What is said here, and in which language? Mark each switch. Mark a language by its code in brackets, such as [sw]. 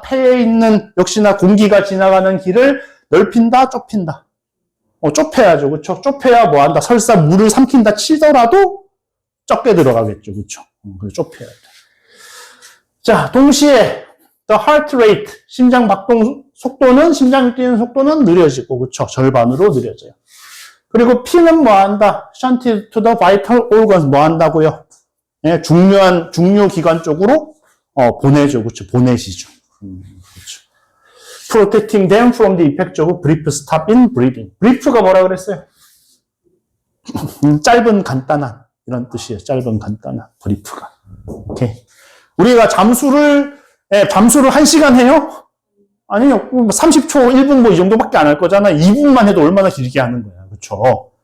[ko] 폐에 있는 역시나 공기가 지나가는 길을 넓힌다, 좁힌다. 좁혀야죠, 그렇죠? 좁혀야 뭐한다? 설사 물을 삼킨다 치더라도 적게 들어가겠죠, 그렇죠? 그래서 좁혀야 돼. 자, 동시에 [en] the heart rate, [ko] 심장 박동 속도는 심장이 뛰는 속도는 느려지고, 그렇죠? 절반으로 느려져요. 그리고 피는 뭐한다? [en] shunted to the vital organs 뭐 한다고요? [ko] 중요한 중요 기관 쪽으로 보내죠, 그렇죠? 보내시죠. 그렇죠. [en] Protecting them from the effect of brief stop in breathing. [ko] brief가 뭐라 그랬어요? 짧은 간단한 이런 뜻이에요. 짧은 간단한 brief가. 오케이. 우리가 잠수를 1시간 해요? 아니요. 30초, 1분 뭐 이 정도밖에 안 할 거잖아. 2분만 해도 얼마나 길게 하는 거야, 그렇죠?